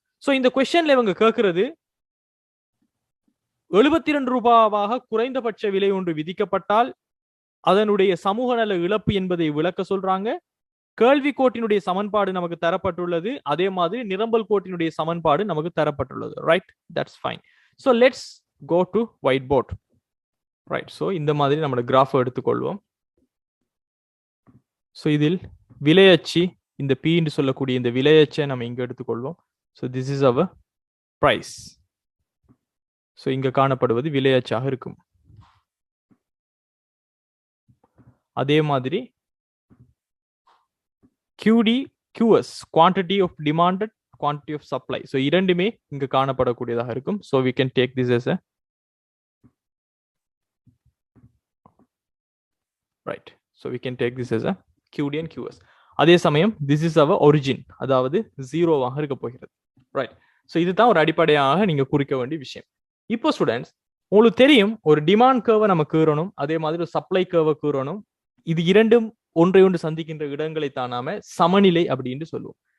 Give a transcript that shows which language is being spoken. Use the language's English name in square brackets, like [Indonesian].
[Tamil] So இந்த கொஸ்டின்ல இவங்க கேட்கறது 72 ரூபாவாக குறைந்தபட்ச விலை ஒன்று விதிக்கப்பட்டால் அதனுடைய சமூக நல இழப்பு என்பதை விளக்க சொல்றாங்க. கேள்வி கோட்டினுடைய சமன்பாடு நமக்கு தரப்பட்டுள்ளது, அதே மாதிரி நிரம்பல் கோட்டினுடைய சமன்பாடு நமக்கு தரப்பட்டுள்ளது. [English] Right, that's fine. So let's go to whiteboard. Right. [Tamil] So இந்த மாதிரி நம்மளோட கிராஃப் எடுத்துக்கொள்வோம். ஸோ இதில் விலையச்சு, இந்த P என்று சொல்லக்கூடிய இந்த விலையச்சை நம்ம இங்க எடுத்துக்கொள்வோம். So [English] This is our price. [Tamil] So இங்க காணப்படுவது விலையச்சாக இருக்கும். [English] அதே மாதிரி QD QS, quantity of demanded, quantity of supply. [Tamil] So இரண்டுமே இங்க காணப்படக்கூடியதாக இருக்கும். [English] So we can take this as a right. So we can take this as a QD and QS. [Tamil] அதே சமயம் [English] this is our origin, [Tamil] அதாவது 0வாக இருக்க போகிறது. Right. So இதுதான் ஒரு அடிப்படையாக நீங்க குறிக்க வேண்டிய விஷயம். இப்போ ஸ்டூடெண்ட்ஸ், உங்களுக்கு தெரியும் ஒரு டிமாண்ட் கர்வை நம்ம கீறணும், அதே மாதிரி ஒரு சப்ளை கர்வை கீறணும். இது இரண்டும் ஒன்றை ஒன்று சந்திக்கின்ற இடங்களை தான் நாம சமநிலை அப்படின்னு சொல்லுவோம்.